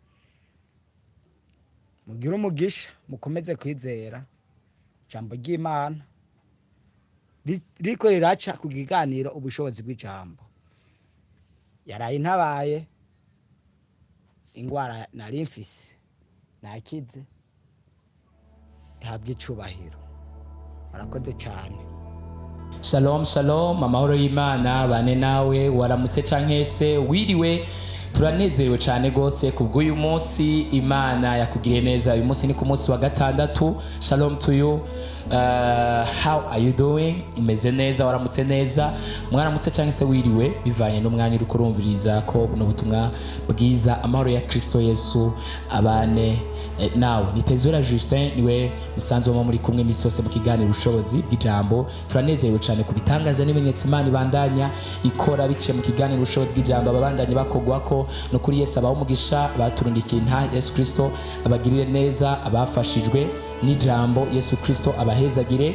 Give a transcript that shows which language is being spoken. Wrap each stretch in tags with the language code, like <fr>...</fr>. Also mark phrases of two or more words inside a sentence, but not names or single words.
<rn>mugira umugisha mukomeze kwizera ijambo ry'Imana riko riraca ku kiganiro ubushobozi bw'ijambo yaraye intabaye ingwara nari mfise nakize ihabwe icubahiro murakoze cyane. Shalom shalom amahoro y'Imana bane nawe waramutse canke se wiriwe turanezerewe cyane gose kubw'uyu munsi Imana yakugiriye neza uyu munsi ni ku munsi wa gatandatu.</rn> <en>Shalom to you. How are you doing?</en> <rn>Umeze neza waramutse neza mwaramutse canke se wiriwe bivanye n'umwanya uri kurumviriza ko buno butumwa bwiza amahoro ya Kristo Yesu abane nawe. Nitezura Justin niwe musanzwe wo muri kumwe misose mu kiganiro ubushobozi bw'ijambo. Turanezerewe cyane kubitangaza n'ibimenyetso Imana ibandanya ikora biciye mu kiganiro ubushobozi bw'ijambo ababandanye bakogwako no kuri Yesu abaho umugisha baturungikiye nta Yesu Kristo abagirire neza abafashijwe n'ijambo Yesu Kristo abahezagire.</rn>